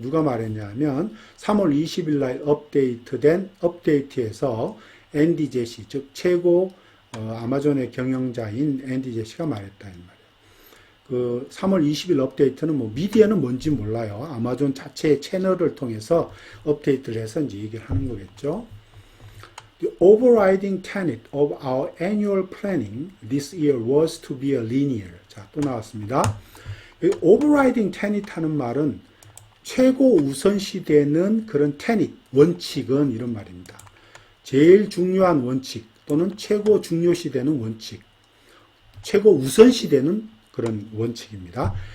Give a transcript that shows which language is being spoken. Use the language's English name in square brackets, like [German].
[Korean] 누가 말했냐면 3월 20일 날 업데이트된 업데이트에서 앤디 제시 즉 최고 아마존의 경영자인 앤디 제시가 말했다 이 말이에요. 그 3월 20일 업데이트는 뭐 미디어는 뭔지 몰라요. 아마존 자체의 채널을 통해서 업데이트를 해서 이제 얘기를 하는 거겠죠. [English] The overriding tenet of our annual planning this year was to be a linear. [Korean] 자, 또 나왔습니다. [English] overriding tenet [Korean] 하는 말은 최고 우선시되는 그런 tenet, 원칙은 이런 말입니다. 제일 중요한 원칙 또는 최고 중요시되는 원칙, 최고 우선시되는 그런 원칙입니다.